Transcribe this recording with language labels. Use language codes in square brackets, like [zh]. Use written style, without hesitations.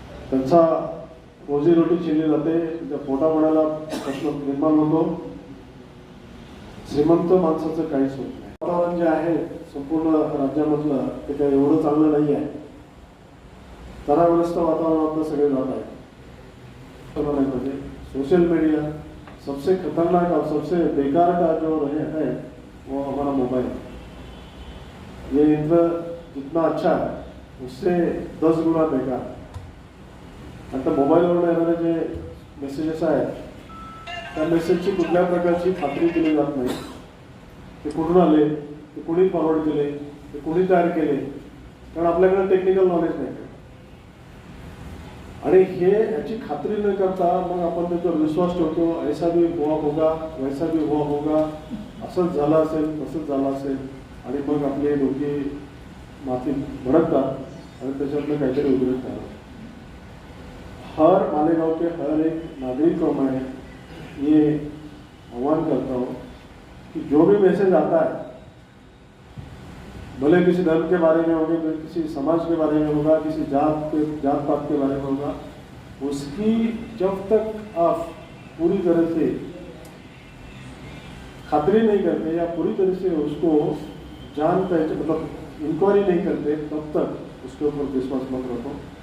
[mr] त्यांचा रोजीरोटी चिरली जाते, त्या पोटापाण्याला प्रश्न निर्माण होतो. श्रीमंत माणसाचं काहीच होत नाही. वातावरण जे आहे संपूर्ण राज्यामधलं ते काही एवढं चांगलं नाही आहे. तणावग्रस्त वातावरणात सगळे जात आहेत. नाही पाहिजे. [hi] सोशल मीडिया सबसे खतरनाक और सबसे बेकार का जो है वो हमारा मोबाइल. ये यंत्र जितना अच्छा है उससे 10 गुना बेकार. [mr] आता मोबाईलवर येणारे जे मेसेजेस आहेत त्या मेसेजची कुठल्या प्रकारची खात्री केली जात नाही. ते कुठून आले, ते कुणी फॉरवर्ड केले, ते कुणी तयार केले, कारण आपल्याकडे टेक्निकल नॉलेज नाही. आणि हे याची खात्री न करता मग आपण त्याच्यावर विश्वास ठेवतो. [hi] ऐसा भी हुआ होगा, वैसा भी हुआ होगा, [mr] असंच झालं असेल, तसंच झालं असेल, आणि मग आपले डोके मातीत भडकतात आणि त्याच्यातनं काहीतरी उघडत राहतात. [hi] हर मालेगांव के हर एक नागरिक को मैं ये आह्वान करता हूँ कि जो भी मैसेज आता है, भले किसी धर्म के बारे में होगा, किसी समाज के बारे में होगा, किसी जात पात के बारे में होगा, उसकी जब तक आप पूरी तरह से खातरी नहीं करते या पूरी तरह से उसको जान पहचान मतलब इंक्वायरी नहीं करते, तब तक उसके ऊपर विश्वास मत रखो.